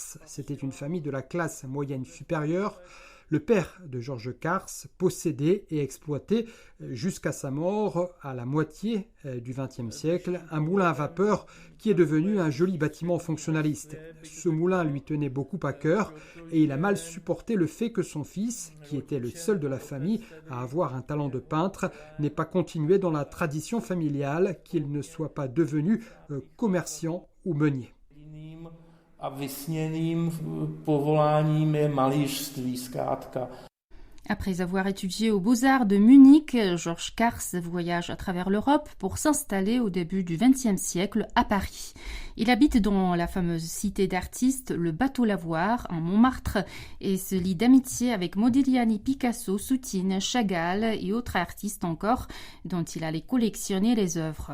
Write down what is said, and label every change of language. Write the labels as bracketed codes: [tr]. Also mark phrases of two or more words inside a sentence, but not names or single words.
[fr] C'était une famille de la classe moyenne supérieure. Le père de Georges Kars possédait et exploitait jusqu'à sa mort à la moitié du XXe siècle un moulin à vapeur qui est devenu un joli bâtiment fonctionnaliste. Ce moulin lui tenait beaucoup à cœur et il a mal supporté le fait que son fils, qui était le seul de la famille à avoir un talent de peintre, n'ait pas continué dans la tradition familiale, qu'il ne soit pas devenu commerçant ou meunier. [cs] A vysněným povoláním je malířství, zkrátka. [fr] Après avoir étudié aux Beaux-Arts de Munich, Georges Kars voyage à travers l'Europe pour s'installer au début du XXe siècle à Paris. Il habite dans la fameuse cité d'artistes, le Bateau-Lavoir, en Montmartre, et se lie d'amitié avec Modigliani, Picasso, Soutine, Chagall et autres artistes encore, dont il allait collectionner les œuvres.